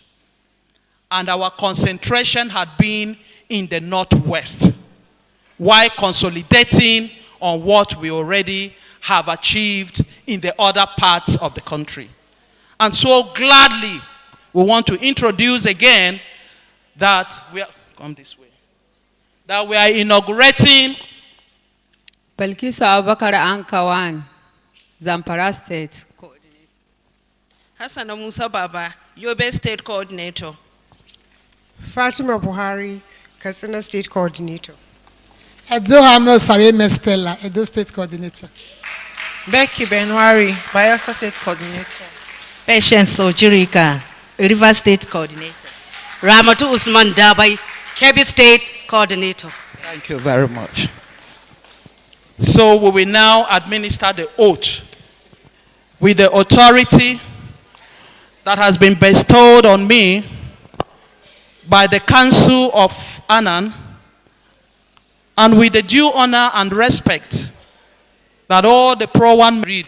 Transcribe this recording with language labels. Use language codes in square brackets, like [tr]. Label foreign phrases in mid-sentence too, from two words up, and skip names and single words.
[en] And our concentration had been in the Northwest, while consolidating on what we already have achieved in the other parts of the country. And so gladly, we want to introduce again that we are, come this way, that we are inaugurating Belkisu Abubakar Ankawan, Zamfara State Coordinator. Hassan Musa Baba, Yobe State Coordinator. Fatima Buhari, Katsina State Coordinator. Edo Hamno Sare Mestella, Edo State Coordinator. Becky Benwari, Bayelsa State Coordinator. Patience Ojirika, River State Coordinator. Ramatu Usman Dabai, Kebbi State Coordinator. Thank you very much. So we will now administer the oath with the authority that has been bestowed on me by the Council of Anan, and with the due honor and respect that all the Prowan read.